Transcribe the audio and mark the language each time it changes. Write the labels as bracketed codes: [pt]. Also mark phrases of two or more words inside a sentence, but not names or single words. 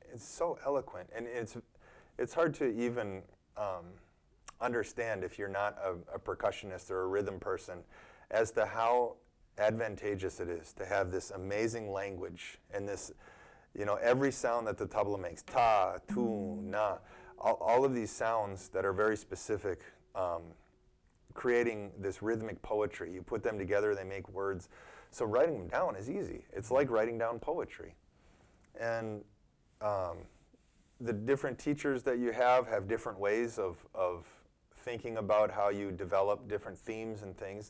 [en] It's so eloquent, and it's hard to even understand if you're not a percussionist or a rhythm person as to how advantageous it is to have this amazing language and this, every sound that the tabla makes, ta, tu, na, all of these sounds that are very specific, creating this rhythmic poetry. You put them together, they make words. So writing them down is easy. It's like writing down poetry. And the different teachers that you have different ways of thinking about how you develop different themes and things.